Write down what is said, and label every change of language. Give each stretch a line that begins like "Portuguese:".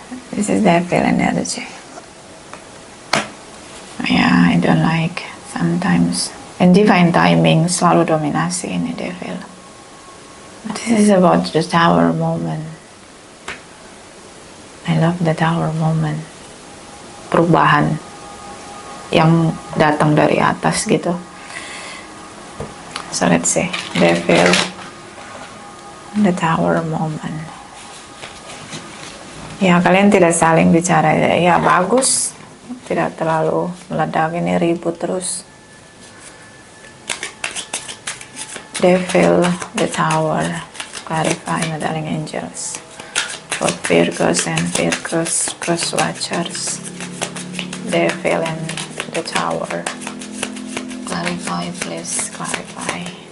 English: This is devil energy. Yeah, I don't like sometimes And divine timing
Indonesian: selalu dominasi ini
English: devil. This is about the tower moment. I love the tower moment.
Indonesian: Perubahan yang datang dari atas gitu.
English: So let's see, devil, the tower moment.
Indonesian: Ya, kalian tidak saling bicara, ya bagus, tidak terlalu meledak, ini ribut terus.
English: Devil, the tower, clarify my darling angels for Virgos and Virgos cross watchers. Devil and the tower, clarify, please clarify.